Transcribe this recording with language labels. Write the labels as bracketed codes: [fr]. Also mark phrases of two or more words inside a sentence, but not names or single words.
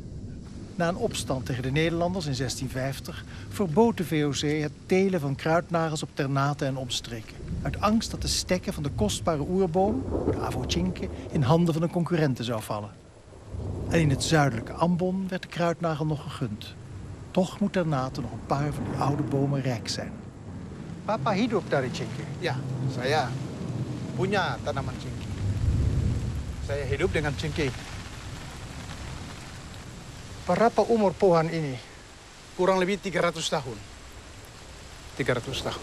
[nl] Na een opstand tegen de Nederlanders in 1650 verbood de VOC het telen van kruidnagels op Ternate en omstreken. Uit angst dat de stekken van de kostbare oerboom, de avochinke, in handen van de concurrenten zou vallen. En in het zuidelijke Ambon werd de kruidnagel nog gegund. Toch moet Ternate nog een paar van die oude bomen rijk zijn. [id] Papa hidup dari cengkeh? Ya, saya punya tanaman cengkeh. Saya hidup dengan cengkeh. Berapa umur pohon ini? Kurang lebih 300 tahun. 300 tahun.